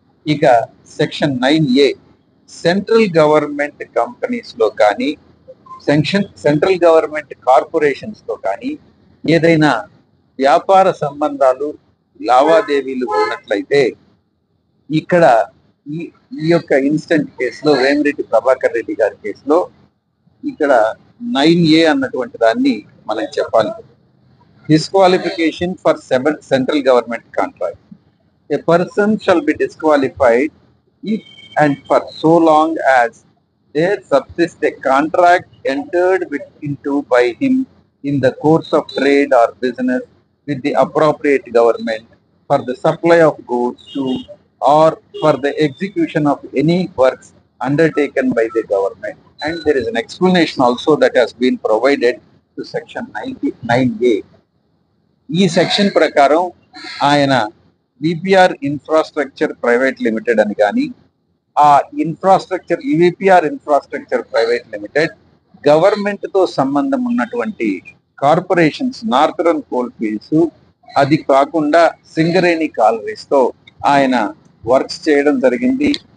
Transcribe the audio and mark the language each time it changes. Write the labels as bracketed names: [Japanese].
[Telugu] ఇక section 9A central government companies లో కానీ సెంట్రల్ గవర్నమెంట్ కార్పొరేషన్స్ తో కానీ ఏదైనా వ్యాపార సంబంధాలు లావాదేవీలు ఉన్నట్లయితే ఇక్కడ ఈ యొక్క ఇన్స్టెంట్ కేసులో వేమిరెడ్డి ప్రభాకర్ రెడ్డి గారి కేసులో ఇక్కడ 9A అన్నటువంటి దాన్ని మనం చెప్పాలి. [English] Disqualification for central government contract. A person shall be disqualified if and for so long as there subsists a contract entered into by him in the course of trade or business with the appropriate government for the supply of goods to or for the execution of any works undertaken by the government. And there is an explanation also that has been provided to section 9A. [Telugu] ఈ section ప్రకారం ఆయన VPR infrastructure private limited అని కానీ ఆ VPR infrastructure private limited government తో సంబంధం ఉన్నటువంటి corporations, northern coal fields, అది కాకుండా సింగరేణి కాలరీస్ తో ఆయన వర్క్స్ చేయడం జరిగింది.